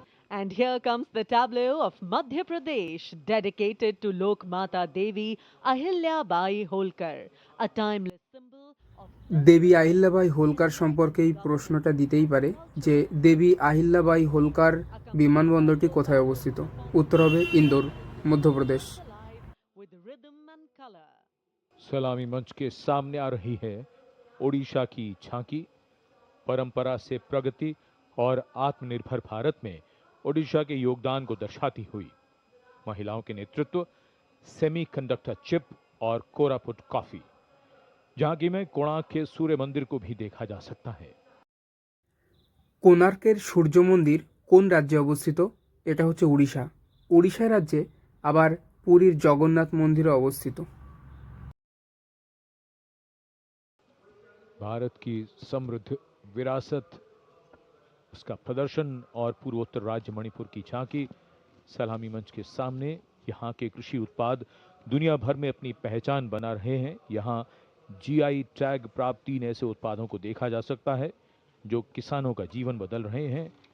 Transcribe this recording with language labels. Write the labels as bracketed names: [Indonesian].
[English] And here comes the tableau of Madhya Pradesh, dedicated to Lok Mata Devi Ahilya Bai Holkar, a timeless symbol of [Bangla] দেবী আহিল্যাবাই হোলকার সম্পর্কে এই প্রশ্নটা দিতেই পারে যে দেবী আহিল্যাবাই হোলকার বিমানবন্দরটি কোথায় অবস্থিত। উত্তর হবে Indore, Madhya Pradesh. [English] alive with rhythm and color. [Hindi] सलामी मंच के सामने आ रही है ओडिशा की झांकी। परंपरा से प्रगति और आत्मनिर्भर भारत में ओडिशा के योगदान को दर्शाती हुई महिलाओं के नेतृत्व, सेमीकंडक्टर चिप और कोरापुट कॉफी। झांकी में कोणार्क के सूर्य मंदिर को भी देखा जा सकता है। [Bangla] কোণার্কের সূর্য মন্দির কোন রাজ্যে অবস্থিত? এটা হচ্ছে উড়িষ্যা। উড়িষ্যা রাজ্যে আবার পুরীর জগন্নাথ মন্দিরও অবস্থিত। [Hindi] भारत की समृद्ध विरासत, उसका प्रदर्शन और पूर्वोत्तर राज्य मणिपुर की झांकी सलामी मंच के सामने। यहाँ के कृषि उत्पाद दुनिया भर में अपनी पहचान बना रहे हैं। यहाँ जीआई टैग प्राप्त 3 ऐसे उत्पादों को देखा जा सकता है जो किसानों का जीवन बदल रहे हैं।